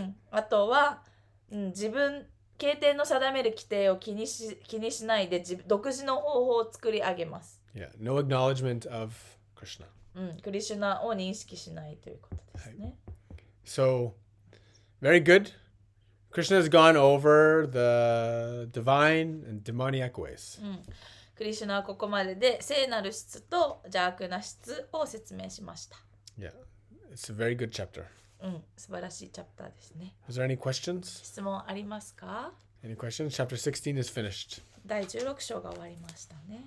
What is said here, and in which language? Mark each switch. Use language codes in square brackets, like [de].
[ja] あとは、自分経典の定める規定を気にしないで独自の方法を作り上げます。 [en] Yeah. No acknowledgement of Krishna. [ja] クリシュナを認識しないということですね。 [en] So, very good. Krishna has gone over the divine and demoniac ways. [ja] クリシュナはここまでで聖なる質と邪悪な質を説明しました。 [en] Yeah. It's a very good chapter. [ja] 素晴らしいチャプターですね。 [en] Is there any questions? [ja] 質問ありますか？ [en] Any questions? Chapter 16 is finished. [ja] 第16章が終わりましたね。